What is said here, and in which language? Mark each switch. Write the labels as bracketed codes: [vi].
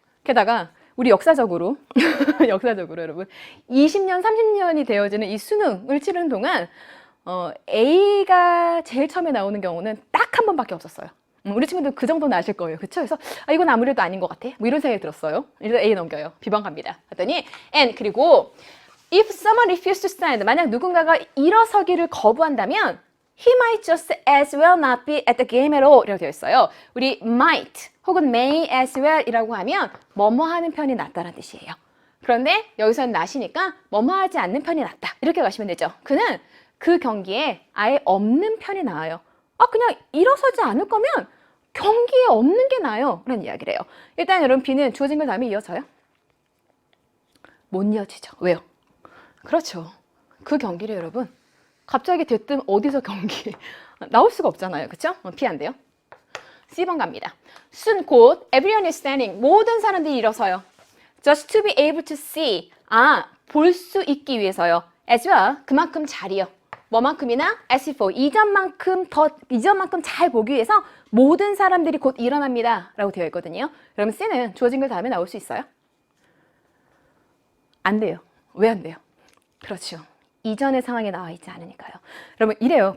[ko] 게다가 우리 역사적으로 여러분 20년, 30년이 되어지는 이 수능을 치르는 동안 A가 제일 처음에 나오는 경우는 딱 한 번밖에 없었어요. 우리 친구들 그 정도는 아실 거예요. 그쵸? 그래서 이건 아무래도 아닌 것 같아. 뭐 이런 생각이 들었어요. 이래서 A 넘겨요. B번 갑니다. 그랬더니 [en] and [ko] 그리고 [en] if someone refuses to stand, [ko] 만약 누군가가 일어서기를 거부한다면 [en] he might just as well not be at the game at all [ko] 이라고 되어 있어요. 우리 might 혹은 may as well 이라고 하면 뭐뭐 하는 편이 낫다라는 뜻이에요. 그런데 여기서는 not이니까 뭐뭐 하지 않는 편이 낫다. 이렇게 가시면 되죠. 그는 그 경기에 아예 없는 편이 나아요. 그냥 일어서지 않을 거면 경기에 없는 게 나아요. 라는 이야기를 해요. 일단 여러분 B는 주어진 걸 다음에 이어져요? 못 이어지죠. 왜요? 그렇죠. 그 경기를 여러분 갑자기 대뜸 어디서 경기 나올 수가 없잖아요. 그쵸? B 안 돼요. C번 갑니다. [en] soon [ko] 곧 [en] everyone is standing, [ko] 모든 사람들이 일어서요. [en] just to be able to see, [ko] 볼 수 있기 위해서요. [en] as well, [ko] 그만큼 잘이요. 뭐만큼이나 [en] as for, [ko] 이전만큼 잘 보기 위해서 모든 사람들이 곧 일어납니다 라고 되어 있거든요. 그러면 C는 주어진 걸 다음에 나올 수 있어요? 안 돼요. 왜 안 돼요? 그렇죠. 이전의 상황에 나와 있지 않으니까요. 여러분 이래요.